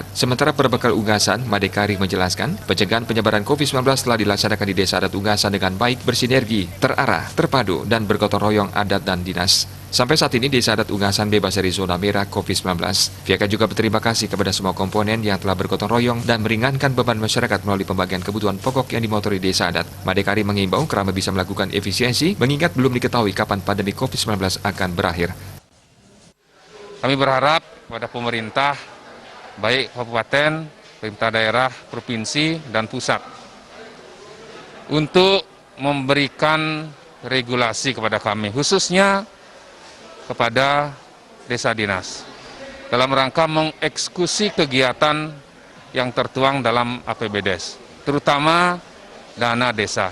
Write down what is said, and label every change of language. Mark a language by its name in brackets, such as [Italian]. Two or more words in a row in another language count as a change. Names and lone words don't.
[Indonesian] Sementara Perbekal Ungasan, Madekari menjelaskan, pencegahan penyebaran COVID-19 telah dilaksanakan di Desa Adat Ungasan dengan baik, bersinergi, terarah, terpadu, dan bergotong royong adat dan dinas. Sampai saat ini, Desa Adat Ungasan bebas dari zona merah COVID-19. Pihaknya juga berterima kasih kepada semua komponen yang telah bergotong royong dan meringankan beban masyarakat melalui pembagian kebutuhan pokok yang dimotori Desa Adat. Madekari mengimbau kerama bisa melakukan efisiensi, mengingat belum diketahui kapan pandemi COVID-19 akan berakhir. Kami berharap kepada pemerintah, baik kabupaten, pemerintah daerah, provinsi, dan pusat, untuk memberikan regulasi kepada kami, khususnya kepada desa dinas dalam rangka mengeksekusi kegiatan yang tertuang dalam APBDes, terutama dana desa.